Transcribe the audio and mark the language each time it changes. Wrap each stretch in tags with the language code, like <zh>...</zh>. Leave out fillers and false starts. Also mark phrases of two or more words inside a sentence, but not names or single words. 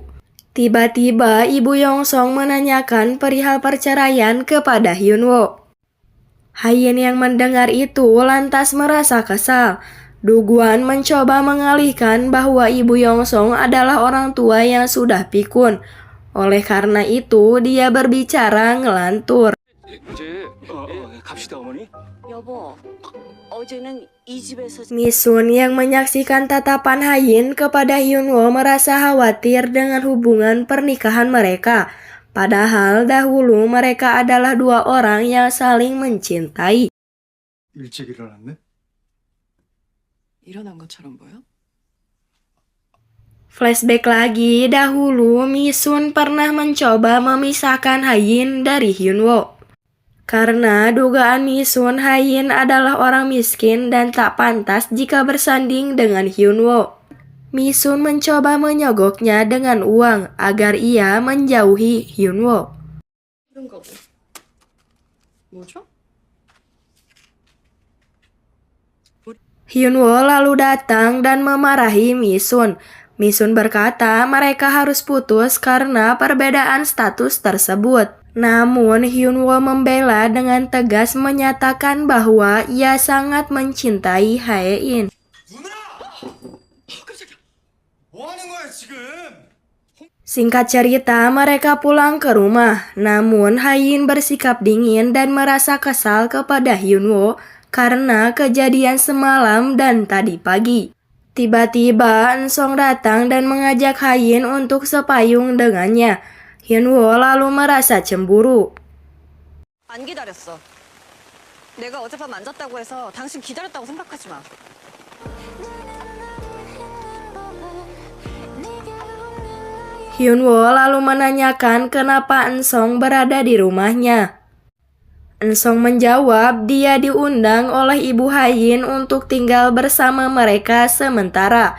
<id>Tiba-tiba Ibu Yongsong menanyakan perihal perceraian kepada Hyunwoo. Hayin yang mendengar itu lantas merasa kesal. Duguan mencoba mengalihkan bahwa Ibu Yongsong adalah orang tua yang sudah pikun. Oleh karena itu, dia berbicara ngelantur.</id> <ko>이제 갑시다 어머니. 여보, 어제는 이 집에서</ko> <id>Misun yang menyaksikan tatapan Hayin kepada Hyunwoo merasa khawatir dengan hubungan pernikahan mereka. Padahal dahulu mereka adalah dua orang yang saling mencintai.</id> <ko>일찍 일어났네. 일어난 것처럼 보여?</ko> <id>Flashback lagi, dahulu Misun pernah mencoba memisahkan Hayin dari Hyunwoo. Karena dugaan Misun, Hayin adalah orang miskin dan tak pantas jika bersanding dengan Hyunwoo. Misun mencoba menyogoknya dengan uang agar ia menjauhi Hyunwoo.</id> <ko>그런가 보. 뭐죠?</ko> <id>Hyunwoo lalu datang dan memarahi Misun. Misun berkata mereka harus putus karena perbedaan status tersebut. Namun Hyunwoo membela dengan tegas menyatakan bahwa ia sangat mencintai Haein.</id> <ko>누나! 뭐 하는 거야 지금?</ko> <id>Singkat cerita, mereka pulang ke rumah. Namun Haein bersikap dingin dan merasa kesal kepada Hyunwoo karena kejadian semalam dan tadi pagi. Tiba-tiba Eun-song datang dan mengajak Haein untuk sepayung dengannya. Hyunwoo lalu merasa cemburu.</id> <ko>안 기다렸어. 내가 어젯밤 안 잤다고 해서 당신 기다렸다고 생각하지 마.</ko> <id>Hyunwoo lalu menanyakan kenapa Eun-song berada di rumahnya. Eun-song menjawab dia diundang oleh Ibu Haein untuk tinggal bersama mereka sementara.</id>